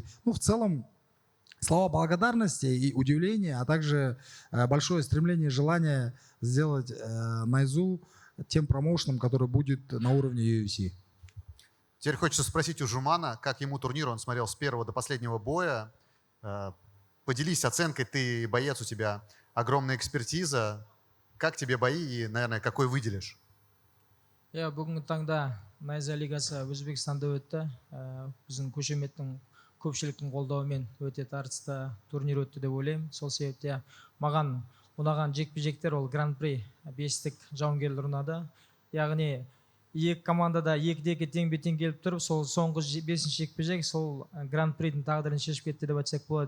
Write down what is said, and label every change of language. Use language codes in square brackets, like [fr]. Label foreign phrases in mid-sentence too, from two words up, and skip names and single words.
[ru] Ну, в целом, слова благодарности и удивления, а также большое стремление и желание сделать Найзу тем промоушеном, который будет на уровне UFC. Теперь хочется спросить у Жумана, как ему турнир, он смотрел с первого до последнего боя. Поделись оценкой, ты боец, у тебя огромная экспертиза. Как тебе бои и, наверное, какой выделишь? [kk] Я бүгінгі таңда Найза лигасы Өзбекстанда өтті. Біздің көшеметтің көпшіліктің қолдауымен өте тартысты турнир өтті деп ойлаймын. Сол себепте маған ұнаған жекпе-жектер ол Гран-при 5-тік жауынгерлер ұнады. Яғни екі команда да 2-2 тең-бе-тең келіп тұрып, сол соңғы 5-ші жекпе-жек сол гран-придің тағдырын шешіп кетті деп айтсақ болады.